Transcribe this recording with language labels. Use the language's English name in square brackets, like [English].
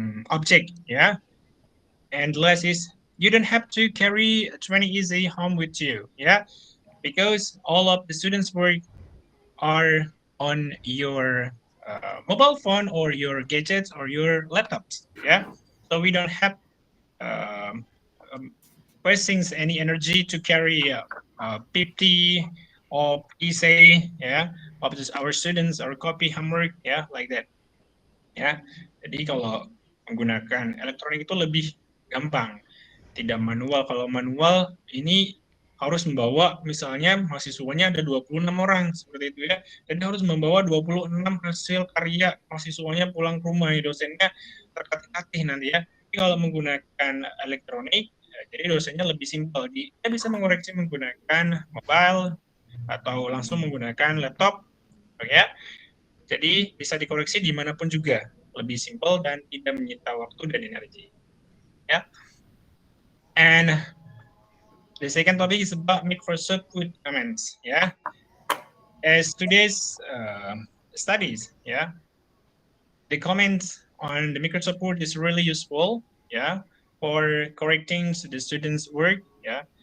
[English] object, yeah, and less is you don't have to carry 20 easy home with you, yeah, because all of the students' work are on your mobile phone or your gadgets or your laptops. Yeah, so we don't have um, wasting any energy to carry 50 of essay, yeah, of our students or copy homework, yeah, like that. [Indonesian] Ya, jadi kalau menggunakan elektronik itu lebih gampang, tidak manual. Kalau manual ini harus membawa misalnya mahasiswanya ada 26 orang seperti itu ya, dan harus membawa 26 hasil karya mahasiswanya pulang ke rumah, dosennya tertatih nanti ya. Tapi kalau menggunakan elektronik, jadi dosennya lebih simpel, dia bisa mengoreksi menggunakan mobile atau langsung menggunakan laptop, ya. Jadi bisa dikoreksi dimanapun juga, lebih simpel dan tidak menyita waktu dan energi. Ya. [English] And the second topic is about Microsoft Word comments. Yeah, as today's studies, yeah, the comments on the Microsoft Word is really useful, yeah, for correcting the students' work, yeah.